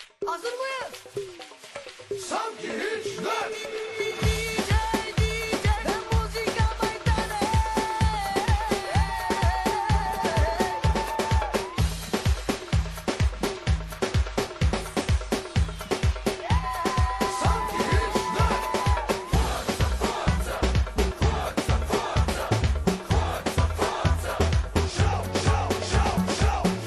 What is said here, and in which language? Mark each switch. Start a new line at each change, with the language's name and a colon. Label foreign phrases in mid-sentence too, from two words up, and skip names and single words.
Turkish: Hazır mıyız? Sanki hiç dön.
Romanian: DJ, de muzica mai tare.
Turkish: Sanki hiç dön.
English: Show, show, show, show.